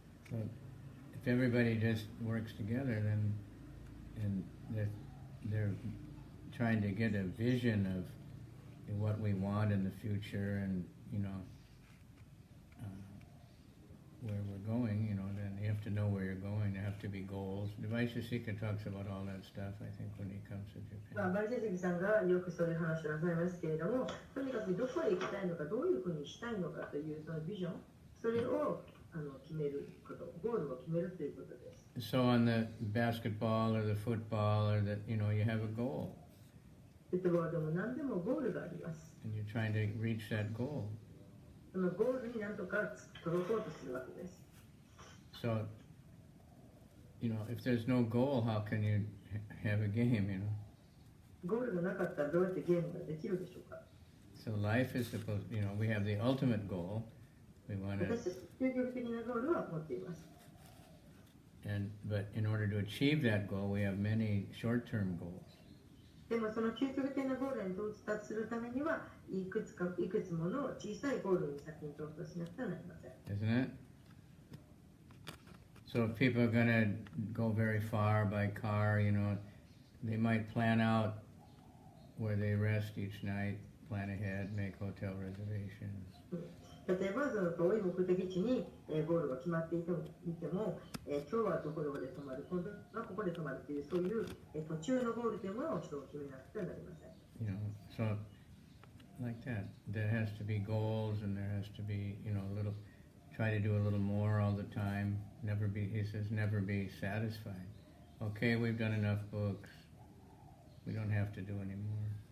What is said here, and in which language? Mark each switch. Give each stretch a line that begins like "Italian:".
English: So if everybody just works together, then and they're trying to get a vision of what we want in the future and where we're going, then you have to know where you're going. There have to be goals. Vaisheshika talks about all that stuff, I think, when he comes to Japan.
Japanese: バイセシさんがよくそういう話をなさいますけれども、とにかくどこへ行きたいのか、どういうふうにしたいのかというそのビジョン、それを決めること、ゴールを決めるということです。
English: So on the basketball or the football or that, you have a goal.
Japanese: フットボールでも何でもゴールがあります。
English: And you're trying to reach that goal.
Japanese: そのゴールに何とか届こうとするわけです。
English: So, if there's no goal, how can you have a game,
Japanese: ゴールがなかったらどうやってゲームができるでしょうか。
English: So life is supposed, we have the ultimate goal. We want to.
Japanese: 私たち究極的なゴールは持っています。
English: But in order to achieve that goal, we have many short-term goals.
Japanese: でもその究極的なゴールに到達するためにはいくつもの小さいゴールに先に到達しなくてはなりません。
English: Isn't it? So if people are going to go very far by car, they might plan out where they rest each night, plan ahead, make hotel reservations.
Japanese: 例えばその遠い目的地にゴールが決まっていても、今日はどこで泊まる、今度はここで泊まるというそういう途中のゴールというものを一度決めなくてはなりません。
English: So like that, there has to be goals and there has to be, try to do a little more all the time. He says, never be satisfied. Okay, we've done enough books. We don't have to do any more.